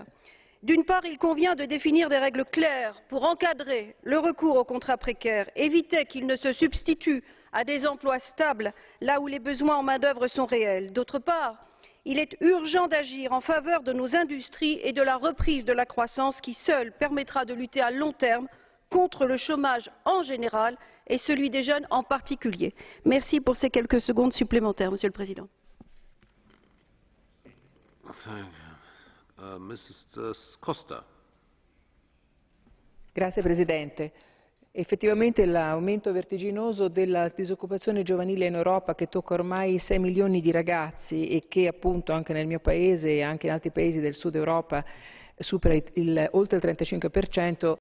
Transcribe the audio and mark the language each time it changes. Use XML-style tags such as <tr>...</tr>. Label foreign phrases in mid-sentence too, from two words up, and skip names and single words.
<fr>D'une part, il convient de définir des règles claires pour encadrer le recours aux contrats précaires, éviter qu'ils ne se substituent à des emplois stables là où les besoins en main-d'œuvre sont réels. D'autre part, il est urgent d'agir en faveur de nos industries et de la reprise de la croissance qui seule permettra de lutter à long terme contre le chômage en général et celui des jeunes en particulier. Merci pour ces quelques secondes supplémentaires, Monsieur le Président.</fr> <it>Grazie Presidente. Effettivamente l'aumento vertiginoso della disoccupazione giovanile in Europa, che tocca ormai 6 milioni di ragazzi e che appunto anche nel mio paese e anche in altri paesi del sud Europa supera oltre il 35%,</it>